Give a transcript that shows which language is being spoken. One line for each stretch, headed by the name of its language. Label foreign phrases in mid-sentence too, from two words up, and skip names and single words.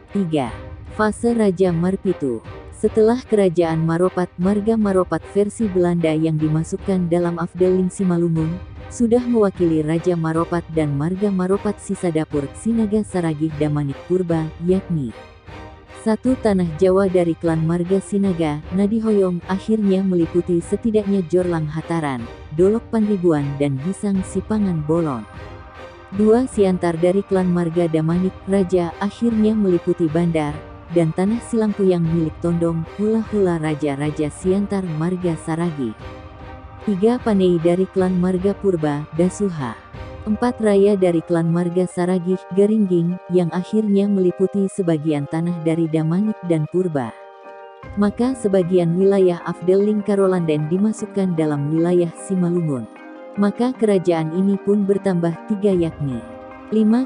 Indonesian: 3. Fase Raja Marpitu. Setelah Kerajaan Maropat, Marga Maropat versi Belanda yang dimasukkan dalam Afdeling Simalungun, sudah mewakili Raja Maropat dan Marga Maropat sisa dapur Sinaga Saragih Damanik Purba, yakni 1. Tanah Jawa dari klan Marga Sinaga, Nadihoyong, akhirnya meliputi setidaknya Jorlang Hataran, Dolok Panribuan dan Gisang Sipangan Bolon. 2. Siantar dari klan Marga Damanik, Raja, akhirnya meliputi Bandar, dan tanah Silangpuyang milik Tondong, Hula-Hula Raja-Raja Siantar Marga Saragih. 3. Panei dari klan Marga Purba, Dasuha. 4. Raya dari klan Marga Saragih, Garingging, yang akhirnya meliputi sebagian tanah dari Damanik dan Purba. Maka sebagian wilayah Afdeling Karolanden dimasukkan dalam wilayah Simalungun. Maka kerajaan ini pun bertambah 3 yakni 5.